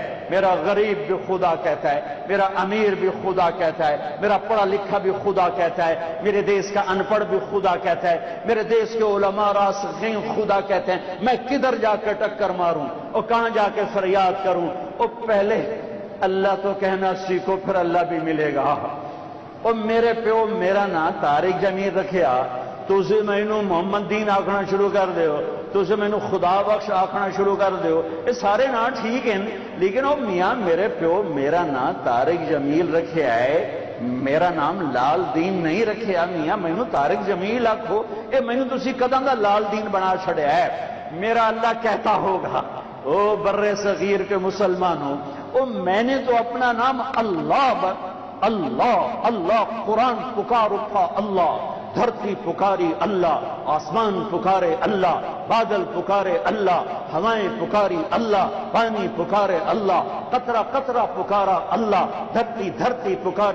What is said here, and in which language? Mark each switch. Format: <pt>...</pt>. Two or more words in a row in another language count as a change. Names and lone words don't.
<ur>میرا غریب بھی خدا کہتا ہے، میرا امیر بھی خدا کہتا ہے، میرا پڑھا لکھا بھی خدا کہتا ہے، میرے دیش کا ان پڑھ بھی خدا کہتا ہے، میرے دیش کے علماء راسخین خدا کہتے ہیں۔ میں کدھر جا کے ٹکر ماروں اور کہاں جا کے فریاد کروں؟ اور پہلے اللہ تو کہنا سیکھو، پھر اللہ بھی ملے گا۔</ur> <pa>اور میرے پیو میرا نا طارق جمیل رکھیا، تُسے مینوں محمد دین آکھنا شروع کر دیو، تُسے مینوں خدا بخش آکھنا شروع کر دیو،</pa> <ur>یہ سارے نا ٹھیک ہیں، لیکن</ur> <pa>او میاں میرے پیو میرا نا طارق جمیل رکھیا ہے، میرا نام لال دین نہیں رکھیا۔ میاں مینوں طارق جمیل آکھو، اے مینوں تسی کداں دا لال دین بنا چھڑیا ہے؟</pa> <ur>میرا اللہ کہتا ہوگا، او بر صغیر کے مسلمانوں، او میں نے تو اپنا نام اللہ اللہ اللہ قرآن پکار اٹھا اللہ، دھرتی پکاری اللہ، آسمان پکارے اللہ، بادل پکارے اللہ، ہوائیں پکاری اللہ، پانی پکارے اللہ، قطرہ قطرہ پکارا اللہ، دھرتی دھرتی پکاری</ur>